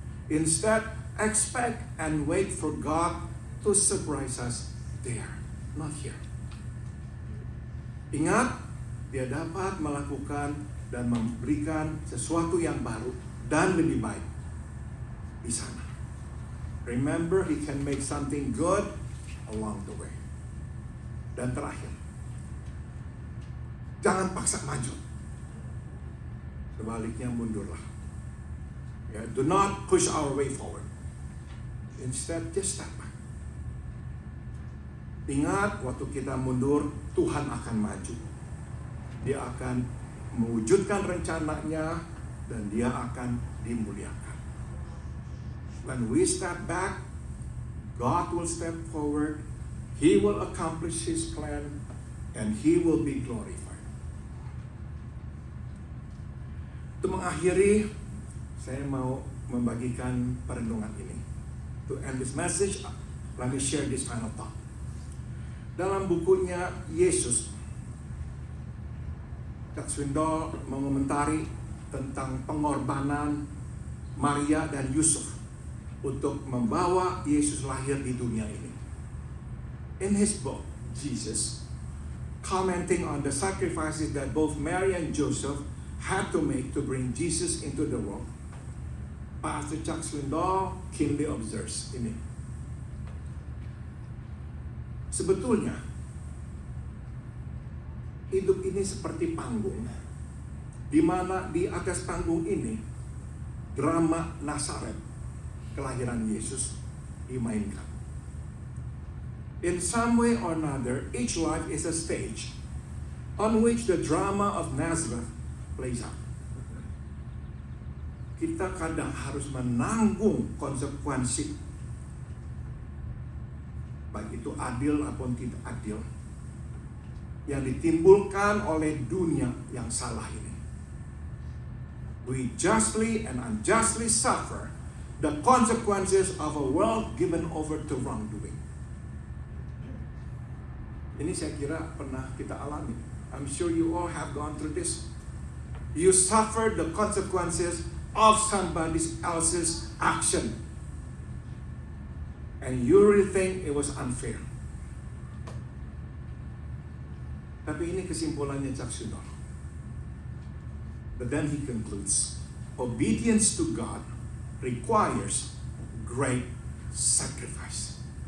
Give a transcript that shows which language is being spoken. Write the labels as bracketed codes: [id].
[en] Instead, expect and wait for God to surprise us there, not here. [id] Ingat, Dia dapat melakukan dan memberikan sesuatu yang baru dan lebih baik di sana. [en] Remember, He can make something good along the way. [id] Dan terakhir, jangan paksa maju. Sebaliknya mundurlah. [en] Do not push our way forward. Instead, just step back. [id] Ingat, waktu kita mundur, Tuhan akan maju. Dia akan mewujudkan rencananya dan Dia akan dimuliakan. [en] When we step back, God will step forward. He will accomplish His plan and He will be glorified. [id] Untuk mengakhiri, saya mau membagikan perenungan ini. [en] To end this message, let me share this final thought. [id] Dalam bukunya Yesus, Chuck Swindoll mengomentari tentang pengorbanan Maria dan Yusuf untuk membawa Yesus lahir di dunia ini. [en] In his book, Jesus, commenting on the sacrifices that both Mary and Joseph had to make to bring Jesus into the world, Pastor Chuck Swindoll keenly observes ini. [id] Sebetulnya, hidup ini seperti panggung, di mana di atas panggung ini, drama Nazaret, kelahiran Yesus, dimainkan. [en] In some way or another, each life is a stage on which the drama of Nazareth plays out. [id] Kita kadang harus menanggung konsekuensi, baik itu adil ataupun tidak adil, yang ditimbulkan oleh dunia yang salah ini. [en] We justly and unjustly suffer the consequences of a world given over to wrongdoing. [id] Ini saya kira pernah kita alami. [en] I'm sure you all have gone through this. You suffer the consequences of somebody else's action, and you really think it was unfair. [id] Tapi ini kesimpulannya [en] Chuck Swindoll. But then he concludes, obedience to God requires great sacrifice.